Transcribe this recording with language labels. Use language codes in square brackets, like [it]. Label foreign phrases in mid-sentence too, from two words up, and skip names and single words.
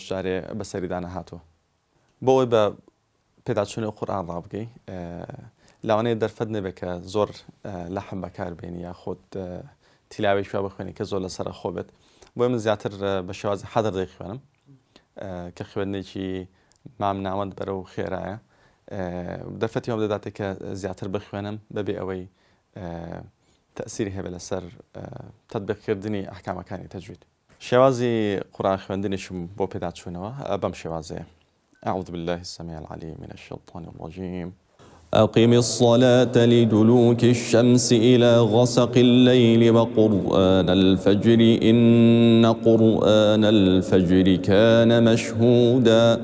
[ckb] جارێ بەسەریدا نەهاتووە بۆ ئەوەی بە پێداچوونی قورئان ڕابگەی لەوانەیە دەرفەت نەبێت کە زۆر لەحم بەکاربێنی یاخود تیلاوێکی وا بخوێنی کە زۆر لەسەر خۆ بێت بۆیە من زیاتر بە شێوازی حەدر دەیخوێنم کە خوێندنێکی مام ناوەند بەرەو خێرایە دەرفەتی ئەوم دەداتێت کە زیاتر بخوێنم بەبێ ئەوەی تەئسیری هەبێت لەسەر تەطبیقکردنی ئەحکامەکانی تەجوید شێوازی قورئان خوێندنیشم بۆ پێداچوونەوە بەم شێوازەیە [ar] أعوذ بالله السميع العليم من الشيطان الرجيم أقم الصلاة لدلوك الشمس إلى غسق الليل وقرآن الفجر إن قرآن الفجر كان مشهودا